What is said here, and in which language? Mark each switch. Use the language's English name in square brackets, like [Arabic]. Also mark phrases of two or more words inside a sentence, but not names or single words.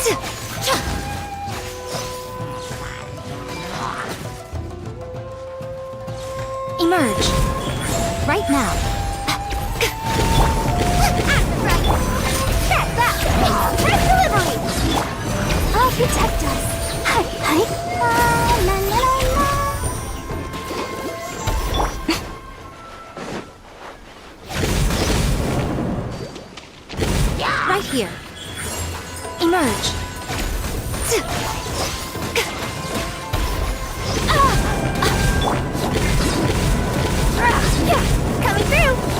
[English] Emerge. Right now. That's that! Express delivery! I'll protect us. Hi, hi. La, la, la, la. Right here. Emerge. Coming through!